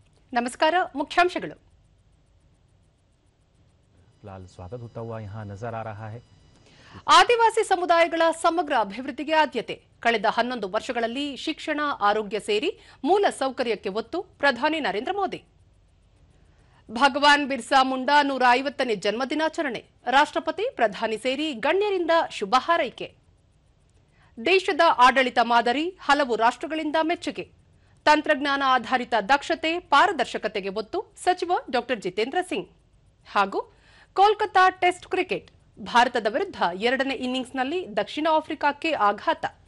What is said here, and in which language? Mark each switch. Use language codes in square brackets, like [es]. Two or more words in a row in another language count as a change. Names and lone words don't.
[kn] ನಮಸ್ಕಾರ ಮುಖ್ಯಾಂಶಗಳು [hi] लाल स्वागत होता हुआ यहाँ नजर आ रहा है। [kn] ಆದಿವಾಸಿ ಸಮುದಾಯಗಳ ಸಮಗ್ರ ಅಭಿವೃದ್ಧಿಗೆ ಆದ್ಯತೆ ಕಳೆದ 11 ವರ್ಷಗಳಲ್ಲಿ ಶಿಕ್ಷಣ ಆರೋಗ್ಯ ಸೇರಿ ಮೂಲ ಸೌಕರ್ಯಕ್ಕೆ ಒತ್ತು ಪ್ರಧಾನಿ ನರೇಂದ್ರ ಮೋದಿ ಭಗವಾನ್ ಬಿರ್ಸಾ ಮುಂಡಾ 150ನೇ ಜನ್ಮದಿನಾಚರಣೆ ರಾಷ್ಟ್ರಪತಿ ಪ್ರಧಾನಿ ಸೇರಿ ಗಣ್ಯರಿಂದ ಶುಭ ಹಾರೈಕೆ ದೇಶದ ಆಡಳಿತ ಮಾದರಿ ಹಲವು ರಾಷ್ಟ್ರಗಳಿಂದ ಮೆಚ್ಚುಗೆ ತಂತ್ರಜ್ಞಾನ ಆಧಾರಿತ ದಕ್ಷತೆ ಪಾರದರ್ಶಕತೆಗೆ ಒತ್ತು ಸಚಿವ ಡಾ ಜಿತೇಂದ್ರ ಸಿಂಗ್ ಹಾಗೂ ಕೋಲ್ಕತಾ ಟೆಸ್ಟ್ ಕ್ರಿಕೆಟ್ ಭಾರತದ ವಿರುದ್ಧ 2ನೇ ಇನ್ನಿಂಗ್ಸ್ನಲ್ಲಿ ದಕ್ಷಿಣ ಆಫ್ರಿಕಾಕ್ಕೆ ಆಘಾತ